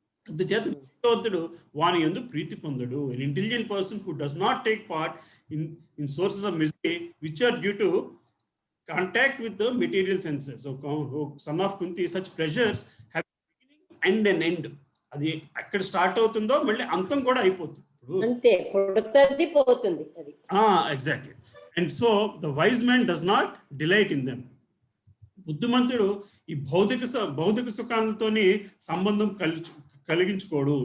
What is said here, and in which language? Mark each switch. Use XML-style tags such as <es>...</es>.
<te>అందుచేత బుద్ధిమంతుడు వాని యందు ప్రీతి పొందడు.</te> <en>An intelligent person who does not take part in sources of misery which are due to contact with the material senses. So son of Kunti, such pleasures have a beginning and an end.</en> <te>అది అక్కడ start అవుతుందో మళ్ళీ అంతం కూడా అయిపోతుంది. అంతే, పుడుతుంది పోతుంది అది.</te> <en>Exactly. And so the wise man does not delight in them.</en> <te>బుద్ధిమంతుడు ఈ భౌతిక సుఖాలతోని సంబంధం కలిగించుకోడు.</te>